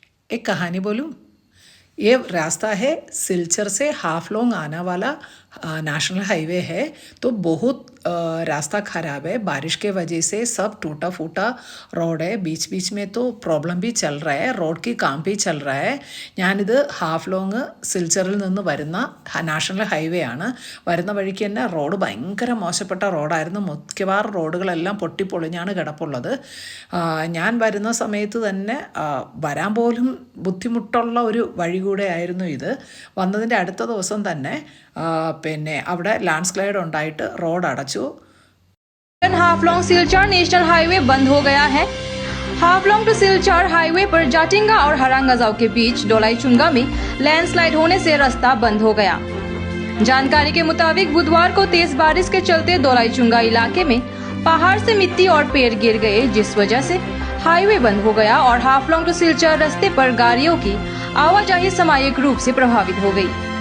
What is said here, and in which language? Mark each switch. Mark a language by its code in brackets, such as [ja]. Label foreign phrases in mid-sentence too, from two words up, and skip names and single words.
[hi] एक कहानी बोलूं। ये रास्ता है सिलचर से हाफलोंग आने वाला [en] national highway [hi] है। तो बहुत रास्ता ख़राब है, बारिश के वजह से सब टूटा फूटा रोड है। बीच बीच में तो प्रॉब्लम भी चल रहा है, रोड की काम भी चल रहा है। [ml] ഞാനിത് ഹാഫ്ലോങ് സിൽച്ചറിൽ നിന്ന് വരുന്ന [en] national highway [ml] ആണ്. വരുന്ന വഴിക്ക് തന്നെ റോഡ് ഭയങ്കര മോശപ്പെട്ട റോഡായിരുന്നു. മിക്കവാറും റോഡുകളെല്ലാം പൊട്ടിപ്പൊളിഞ്ഞാണ് കിടപ്പുള്ളത്. ഞാൻ വരുന്ന സമയത്ത് തന്നെ വരാൻ പോലും ബുദ്ധിമുട്ടുള്ള ഒരു വഴി കൂടെ ആയിരുന്നു ഇത്. വന്നതിൻ്റെ അടുത്ത ദിവസം തന്നെ പിന്നെ അവിടെ [en] land slide [ml] ഉണ്ടായിട്ട് റോഡ് അടച്ചു. [hi] हाफलोंग सिलचर [en] national highway [hi] बंद हो गया है। हाफलोंग टू सिलचर हाईवे पर जाटिंगा और हरांगाजाव के बीच डोलाईचुंगा में लैंडस्लाइड होने से रास्ता बंद हो गया। जानकारी के मुताबिक बुधवार को तेज बारिश के चलते डोलाईचुंगा इलाके में पहाड़ से मिट्टी और पेड़ गिर गए, जिस वजह से हाईवे बंद हो गया और हाफलोंग टू सिलचर रास्ते पर गाड़ियों की आवाजाही सामयिक रूप से प्रभावित हो गई।